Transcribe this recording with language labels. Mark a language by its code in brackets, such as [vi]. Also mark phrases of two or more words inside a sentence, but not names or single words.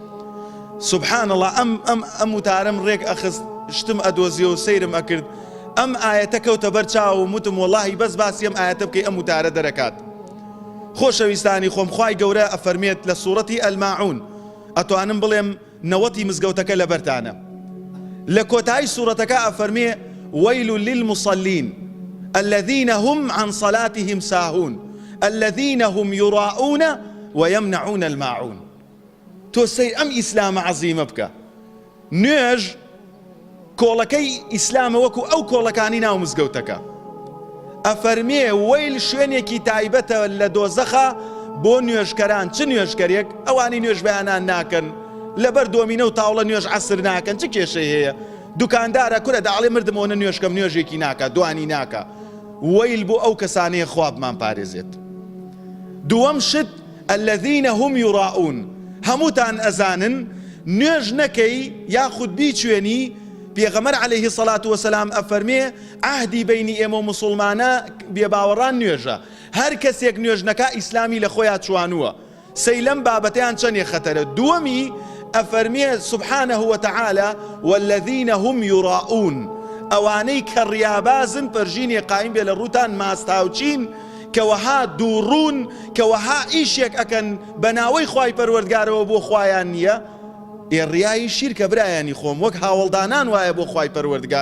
[ar] سبحان الله [ckb] ئەم وتارەم ڕێک ئەخست شتم ئەدۆزیە و سەیرم ئەکرد، ئەم ئایەتە کەوتە بەر چاوم وتم وەڵاهی بەس باسی ئەم ئایەتە بکەی ئەم وتارە دەرەکات. خۆشەویستانی خۆم، خوای گەورە ئەفەرمێت لە سوورەتی ئەلماعون، ئەتوانم بڵێم نەوەتی مزگەوتەکە لەبەرتانە. لە کۆتایی سوورەتەکە ئەفەرمێ [ar] وەیل للمصلین الذين هم عن صلاتهم ساهون الذين هم يراءون ويمنعون الماعون. [ckb] تۆ سەیر ئەم ئیسلامە عەزیمە بکە. نوێژ کۆڵەکەی ئیسلامە وەکو ئەو کۆڵەکانی ناو مزگەوتەکە. ئەفەرمێ وەیل شوێنێکی تایبەتە لە دۆزەخە بۆ نوێژکەران. چ نوێژکەرێک؟ ئەوانی نوێژ بەیانان ناکەن، لەبەر دۆمینە و تاوڵە نوێژ عەسر ناکەن. چ کێشەی هەیە؟ دوکاندارە کورە داڵێ مردمەوە نوێژکەم نوێژێکی ناکە، دوانی ناکە. وەیل بۆ ئەو کەسانەیە خوابمان پارێزێت. دووەم شت [ar] الذين هم يراءون، [ckb] هەمووتان ئەزانن نوێژ نەکەی یاخود بیچوێنی. پێغەمبەر [ar] عەلەیهی سەڵات وەسەلام [ckb] ئەفەرمێ عەهدی بەینی ئێمە و موسڵمانە بێباوەڕان نوێژە. هەر کەسێک نوێژ نەکا ئیسلامی لە خۆیان چوانووە. سەیلەم بابەتیان چەندێک خەتەرە. دووەمی ئەفەرمێ [ar] سبحانه وتعالى والذين هم يراءون، [ckb] ئەوانەی کە ڕیابازن پەرژینێ قایم بێ لە ڕووتان ماستاوچین کەوەها دووڕوون کەوەها ئیشێک ئەکەن بە ناوەی خوای پەروەردگارەوە بۆ خوایان نییە. ڕیایی شیرکە برایانی خۆم، وەک هاوڵدانان وایە بۆ خوای پەروەردگار.